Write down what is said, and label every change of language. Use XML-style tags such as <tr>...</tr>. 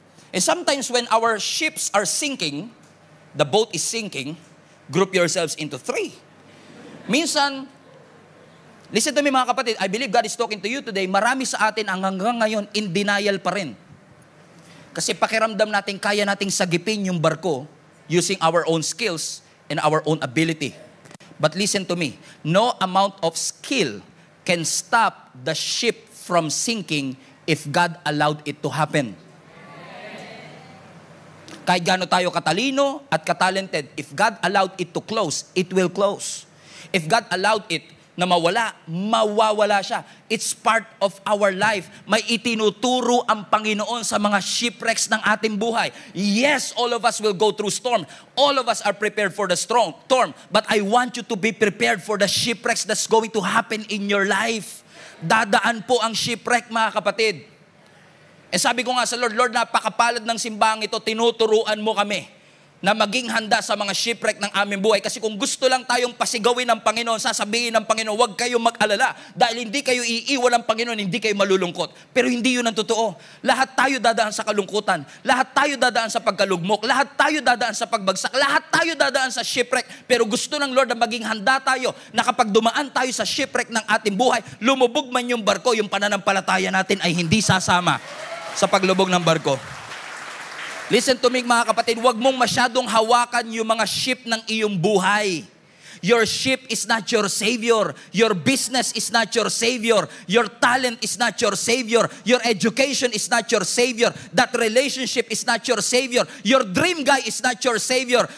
<en>And sometimes when our ships are sinking, the boat is sinking, group yourselves into three. Minsan, listen to me</en> <tl>mga kapatid,</tl> <en>I believe God is talking to you today.</en> <tl>Marami sa atin ang hanggang ngayon in denial pa rin. Kasi pakiramdam natin, kaya nating sagipin yung barko</tl> <en>using our own skills and our own ability. But listen to me, no amount of skill can stop the ship from sinking if God allowed it to happen.</en> <tl>Kahit gaano tayo katalino at katalented,</tl> <en>if God allowed it to close, it will close. If God allowed it</en> <tl>na mawala, mawawala siya.</tl> <en>It's part of our life.</en> <tl>May itinuturo ang Panginoon sa mga shipwrecks ng ating buhay.</tl> <en>Yes, all of us will go through storm. All of us are prepared for the storm. But I want you to be prepared for the shipwrecks that's going to happen in your life.</en> <tl>Dadaan po ang shipwreck, mga kapatid. Eh sabi ko nga sa Lord, Lord, napakapalad ng simbahang ito, tinuturuan mo kami na maging handa sa mga shipwreck ng aming buhay. Kasi kung gusto lang tayong pasigawin ng Panginoon, sasabihin ng Panginoon, huwag kayong mag-alala. Dahil hindi kayo iiwan ng Panginoon, hindi kayo malulungkot. Pero hindi yun ang totoo. Lahat tayo dadaan sa kalungkutan. Lahat tayo dadaan sa pagkalugmok. Lahat tayo dadaan sa pagbagsak. Lahat tayo dadaan sa shipwreck. Pero gusto ng Lord na maging handa tayo na kapag dumaan tayo sa shipwreck ng ating buhay, lumubog man yung barko, yung pananampalataya natin ay hindi sasama sa paglubog ng barko.</tl> <en>Listen to me</en> <tl>mga kapatid, huwag mong masyadong hawakan yung mga ship ng iyong buhay.</tl> <en>Your ship is not your savior. Your business is not your savior. Your talent is not your savior. Your education is not your savior. That relationship is not your savior. Your dream guy is not your savior.</en>